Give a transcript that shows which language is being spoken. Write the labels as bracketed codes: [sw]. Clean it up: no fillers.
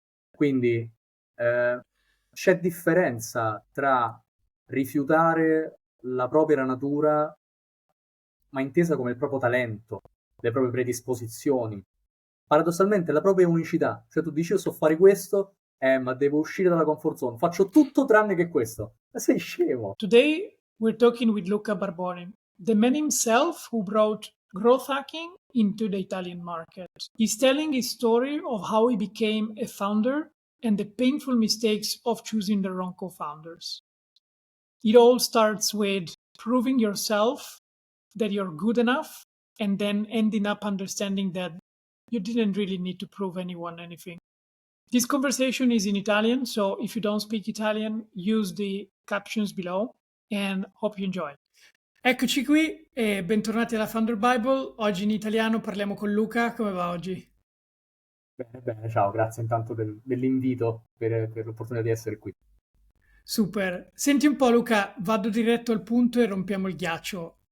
[it] Quindi eh, c'è differenza tra rifiutare la propria natura, ma intesa come il proprio talento, le proprie predisposizioni, paradossalmente la propria unicità. Cioè tu dici io so fare questo, ma devo uscire dalla comfort zone, faccio tutto tranne che questo. Ma sei scemo. [en] Today, we're talking with Luca Barboni, the man himself who brought growth hacking into the Italian market. He's telling his story of how he became a founder and the painful mistakes of choosing the wrong co founders. It all starts with proving yourself that you're good enough and then ending up understanding that you didn't really need to prove anyone anything. This conversation is in Italian, so if you don't speak Italian, use the captions below and hope you enjoy. [it] Eccoci qui e bentornati alla Founder Bible. Oggi in italiano parliamo con Luca. Come va oggi? Bene, bene, ciao, grazie intanto dell'invito, per l'opportunità di essere qui. Super. Senti un po' Luca, vado diretto al punto e rompiamo il ghiaccio.